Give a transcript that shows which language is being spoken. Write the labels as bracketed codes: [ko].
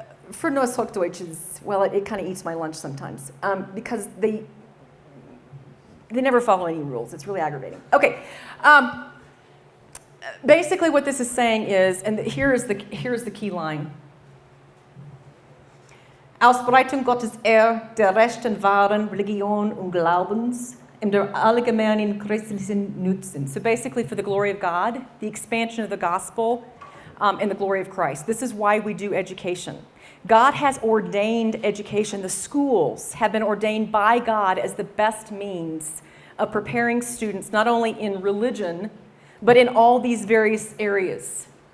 [en] For Neues Hochdeutsch is, well, it kind of eats my lunch sometimes because they never follow any rules. It's really aggravating. Okay, basically what this is saying is, and here's the key line. [de] Ausbreitung Gottes der rechten wahren Religion und Glaubens der allgemeinen christlichen Nutzen. [en] So basically for the glory of God, the expansion of the gospel, and the glory of Christ. This is why we do education. God has ordained education. The schools have been ordained by God as the best means of preparing students, not only in religion, but in all these various areas.